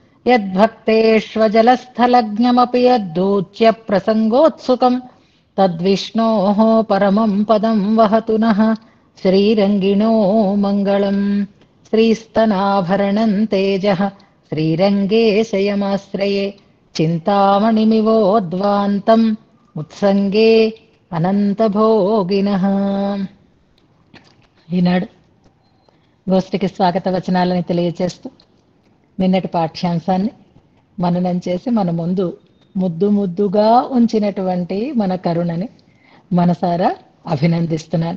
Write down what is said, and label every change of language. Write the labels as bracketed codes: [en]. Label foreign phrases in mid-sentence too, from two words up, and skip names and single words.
[sa] यद्भक्तेष्वजलस्थलज्ञमपि यद्दूच्य प्रसङ्गोत्सुकम् तद्विष्णोः परमम् पदम् वहतु नः श्रीरङ्गिणो मङ्गलम्। श्रीस्तनाभरणम् तेजः श्रीरङ्गे शयमाश्रये చింతామణిమివోద్వాంతం ఉత్సంగే అనంతభోగినః. [te] ఈనాడు గోష్ఠికి స్వాగత వచనాలని తెలియచేస్తూ నిన్నటి పాఠ్యాంశాన్ని మననం చేసి మన ముందు ముద్దు ముద్దుగా ఉంచినటువంటి మన కరుణని మనసారా అభినందిస్తున్నాను.